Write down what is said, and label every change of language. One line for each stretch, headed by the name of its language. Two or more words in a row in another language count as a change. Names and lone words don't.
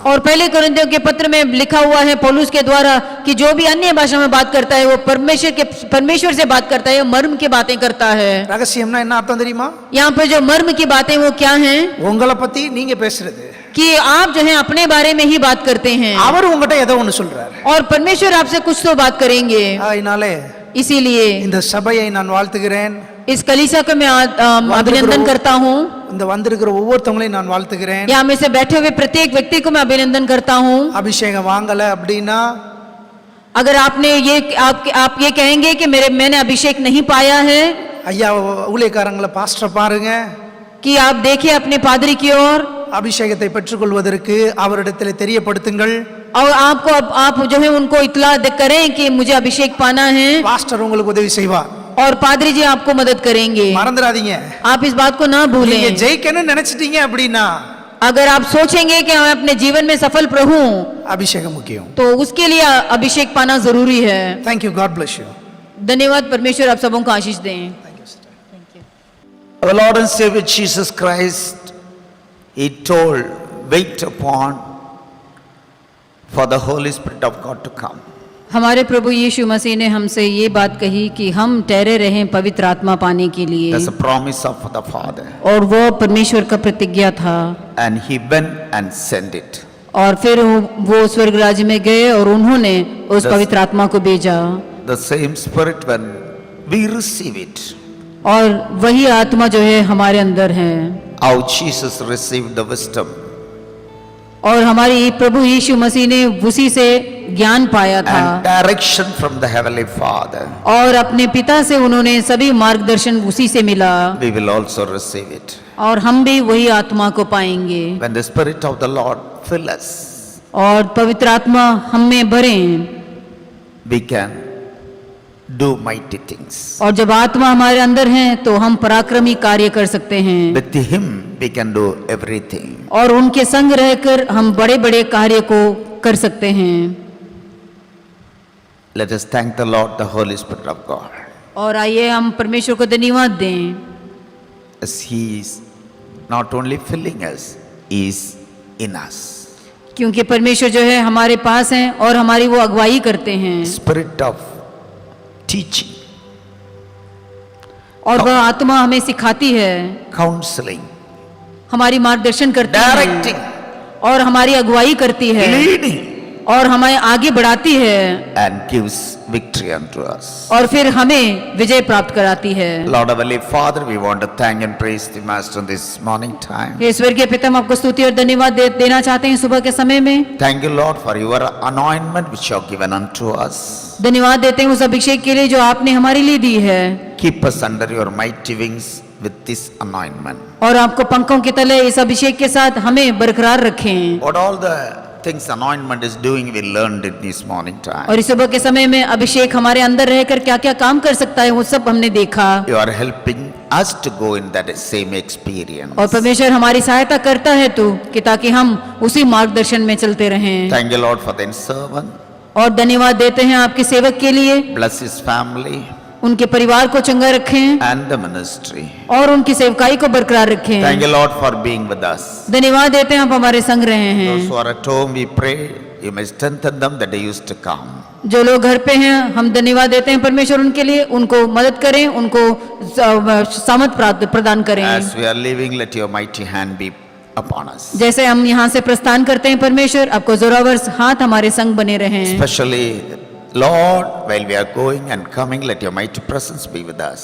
Hindi: और पहले कोरिन्थियों के पत्र में लिखा हुआ है पौलुस के द्वारा कि जो भी अन्य भाषा में बात करता है वो परमेश्वर से बात करता है, मर्म की बातें करता है।
Tamil: ரகசியம்னா என்ன அர்த்தம் தெரியுமா?
Hindi: यहाँ पर जो मर्म की बातें वो क्या हैं?
Tamil: உங்களை பத்தி நீங்க பேசுறது.
Hindi: कि आप जो है अपने बारे में ही बात करते हैं
Tamil: அவர் உங்ககிட்ட ஏதோ ஒன்னு சொல்றாரு.
Hindi: और परमेश्वर आपसे कुछ तो बात करेंगे।
Tamil: அதனாலே
Hindi: इसीलिए
Tamil: இந்த சபையை நான் வாழ்த்துகிறேன்.
Hindi: इस कलीसिया को मैं अभिनंदन करता हूँ।
Tamil: இந்த वந்திருக்கிற ஒவ்வொருத்தவங்களையும் நான் வாழ்த்துகிறேன்.
Hindi: यहाँ में से बैठे हुए प्रत्येक व्यक्ति को मैं अभिनंदन करता हूँ।
Tamil: அபிஷேகம் வாங்கல அப்படின்னா,
Hindi: अगर आपने ये आप ये कहेंगे कि मैंने अभिषेक नहीं पाया है,
Tamil: ஐயா ஊழியக்காரங்களை பாஸ்டர் பாருங்க,
Hindi: कि आप देखिए अपने पादरी की ओर,
Tamil: அபிஷேகத்தை பெற்றுக்கொள்வதற்கு அவரிடத்தில் தெரியப்படுத்துங்கள்.
Hindi: और आपको आप जो है उनको इत्तला करें कि मुझे अभिषेक पाना है,
Tamil: பாஸ்டர் உங்களுக்கு உதவி செய்வார்.
Hindi: और पादरी जी आपको मदद करेंगे।
Tamil: மறந்துடாதீங்க,
Hindi: आप इस बात को ना
Tamil: நீங்க
Hindi: भूलें।
Tamil: ஜெயிக்கணும்னு நினைச்சிட்டீங்க அப்படின்னா
Hindi: अगर आप सोचेंगे कि मैं अपने जीवन में सफल रहूं
Tamil: அபிஷேகம் முக்கியம்.
Hindi: तो उसके लिए अभिषेक पाना जरूरी है।
English: Thank you, God bless you.
Hindi: धन्यवाद, परमेश्वर आप सबों को आशीष दें।
English: Our Lord and Savior Jesus Christ, He told, wait upon for the Holy Spirit of God to come.
Hindi: हमारे प्रभु यीशु मसीह ने हमसे ये बात कही कि हम ठहरे रहें पवित्र आत्मा पाने के लिए,
English: That's a promise of the Father.
Hindi: और वो परमेश्वर का प्रतिज्ञा था।
English: And He went and sent it.
Hindi: और फिर वो स्वर्ग राज्य में गए और उन्होंने उस पवित्र आत्मा को भेजा।
English: The same Spirit, when we receive it,
Hindi: और वही आत्मा जो है हमारे अंदर है।
English: how Jesus received the wisdom,
Hindi: और हमारी प्रभु यीशु मसीह ने उसी से ज्ञान पाया था
English: and direction from the Heavenly Father,
Hindi: और अपने पिता से उन्होंने सभी मार्गदर्शन उसी से मिला,
English: we will also receive it.
Hindi: और हम भी वही आत्मा को पाएंगे।
English: When the Spirit of the Lord fills us,
Hindi: और पवित्र आत्मा हम में भरे,
English: we can do mighty things.
Hindi: और जब आत्मा हमारे अंदर है तो हम पराक्रमी कार्य कर सकते हैं।
English: With Him we can do everything.
Hindi: और उनके संग रहकर हम बड़े बड़े कार्य को कर सकते हैं।
English: Let us thank the Lord, the Holy Spirit of God,
Hindi: और आइए हम परमेश्वर को धन्यवाद दें,
English: as He is not only filling us, He is in us.
Hindi: क्योंकि परमेश्वर जो है हमारे पास हैं और हमारी वो अगुवाई करते हैं,
English: Spirit of teaching,
Hindi: और वह आत्मा हमें सिखाती है,
English: counseling,
Hindi: हमारी मार्गदर्शन करती
English: directing,
Hindi: है और हमारी अगुवाई करती है
English: leading,
Hindi: और हमें आगे बढ़ाती है
English: and gives victory unto us.
Hindi: और फिर हमें विजय प्राप्त कराती है।
English: Lord Heavenly Father, we want to thank and praise the Master this morning time.
Hindi: हे ईश्वर के पिता, हम आपको स्तुति और धन्यवाद देना चाहते हैं सुबह के समय में।
English: Thank you, Lord, for your anointment which you have given unto us.
Hindi: धन्यवाद देते हैं उस अभिषेक के लिए जो आपने हमारे लिए दी है,
English: Keep us under your mighty wings with this anointment.
Hindi: और आपको पंखों के तले इस अभिषेक के साथ हमें बरकरार रखें।
English: What all the things anointment is doing, we learned in this morning time.
Hindi: और इस सुबह के समय में अभिषेक हमारे अंदर रहकर क्या क्या काम कर सकता है वो सब हमने देखा,
English: You are helping us to go in that same experience.
Hindi: और परमेश्वर हमारी सहायता करता है तू कि ताकि हम उसी मार्गदर्शन में चलते रहें।
English: Thank you, Lord, for the servant.
Hindi: और धन्यवाद देते हैं आपके सेवक के लिए,
English: Bless his family
Hindi: उनके परिवार को चंगा रखें
English: and the ministry.
Hindi: और उनकी सेवकाई को बरकरार
English: Thank
Hindi: रखें।
English: you, Lord, for being with us.
Hindi: धन्यवाद देते हैं आप हमारे संग रहे हैं।
English: Those who are at home, we pray you may strengthen them the days to come.
Hindi: जो लोग घर पे हैं हम धन्यवाद देते हैं परमेश्वर उनके लिए, उनको मदद करें, उनको सामर्थ प्रदान करें।
English: As we are leaving, let your mighty hand be upon us.
Hindi: जैसे हम यहाँ से प्रस्थान करते हैं परमेश्वर, आपको जोरावर हाथ हमारे संग बने रहें।
English: Especially, Lord, while we are going and coming, let your mighty presence be with us.